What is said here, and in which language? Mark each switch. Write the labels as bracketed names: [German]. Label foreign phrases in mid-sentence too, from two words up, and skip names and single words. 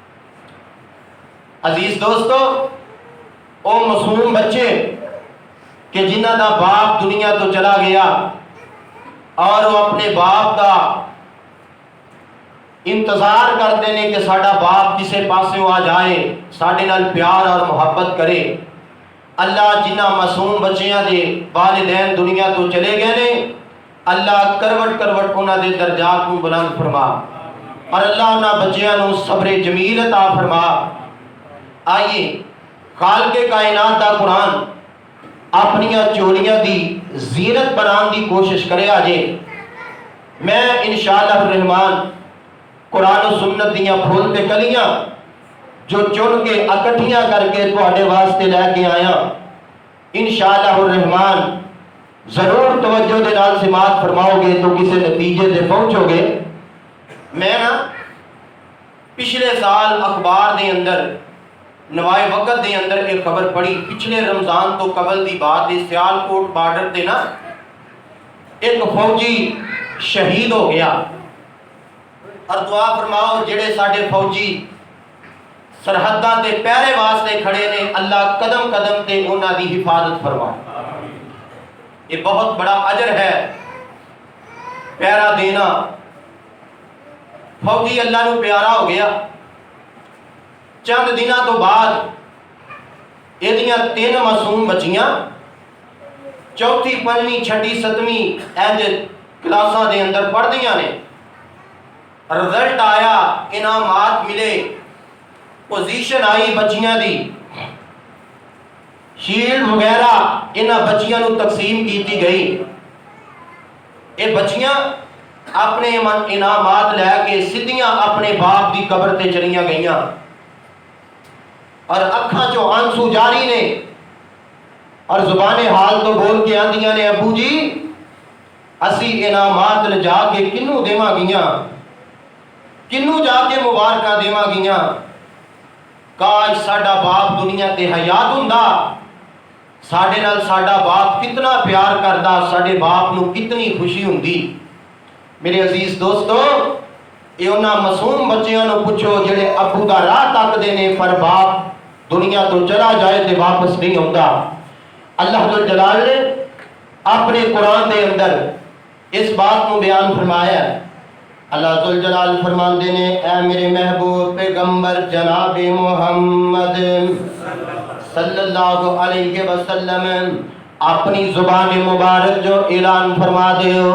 [Punjabi] عزیز دوستو، او معصوم بچے کہ جنہ دا باپ دنیا تو چلا گیا اور وہ اپنے باپ دا [Urdu] انتظار کرتے ہیں [Punjabi] کہ ساڈا باپ کسے پاسوں آ جائے، ساڈے نال پیار اور محبت کرے۔ اللہ جنہ معصوم بچیاں دے والدین دنیا تو چلے گئے نے، اللہ کروٹ کروٹ انہاں دے درجات کو بلند فرما، اور اللہ انہاں بچیاں نو صبر جمیل عطا فرما۔ آئیے خالق کائنات دا قرآن اپنیاں چولیاں دی زینت بنان دی کوشش کرے آجے۔ میں انشاءاللہ الرحمن قرآن و سنت دیاں پھول تے کلیاں جو چن کے اکٹھیاں کر کے تواڈے واسطے لے کے آیا، انشاءاللہ الرحمن ضرور توجہ دے نال سماعت فرماؤ گے تو کسی نتیجے تے پہنچو گے۔ میں نا پچھلے سال اخبار دے اندر نوائے وقت دے اندر ایک خبر پڑھی، پچھلے رمضان تو قبل دی بات ہے، سیالکوٹ بارڈر تے نا ایک فوجی شہید ہو گیا، اور دعا فرماؤ جڑے ساڈے فوجی سرحداں تے پہرے واسطے کھڑے نے، اللہ قدم قدم تے انہاں دی حفاظت فرمائے۔ [Urdu] یہ بہت بڑا اجر ہے پہرا دینا۔ [Punjabi] فوجی اللہ نو پیارا ہو گیا، چند دنوں تو بعد یہ 3 معصوم بچیاں 4تھی 5ویں 6ٹھی 7ویں اینج کلاساں دے اندر پڑھدیاں نے، رزلٹ آیا، انعامات ملے، پوزیشن آئی بچیاں دی، شیلڈ وغیرہ انہاں بچیاں نو تقسیم کیتی گئی۔ یہ بچیاں اپنے انعامات لے کے سدھیاں اپنے باپ دی قبر تے چلیاں گئیاں، اور اکھاں چو آنسو جاری نے، اور زبان حال تو بول کے آندیاں نے ابو جی اسی انعامات لجا کے کنوں دیواں گیاں، کنوں جا کے مبارکاں دیواں گیاں، کاش ساڈا باپ دنیا تے حیات ہوندا، ساڈے نال ساڈا باپ کتنا پیار کردا، ساڈے باپ نو کتنی خوشی ہوندی۔ میرے عزیز دوستو، یہ انہاں معصوم بچیاں نو پوچھو جڑے ابو دا راہ تکدے نے پر باپ دنیا تو چلا جائے تے [Urdu] واپس نہیں آتا۔ اللہ ذوالجلال نے اپنے قرآن دے اندر اس بات کو بیان فرمایا ہے۔ [Punjabi] اللہ ذوالجلال فرماندے نے اے میرے محبوب پیغمبر جناب محمد صلی اللہ علیہ وسلم اپنی زبان مبارک جو اعلان فرما دے ہو۔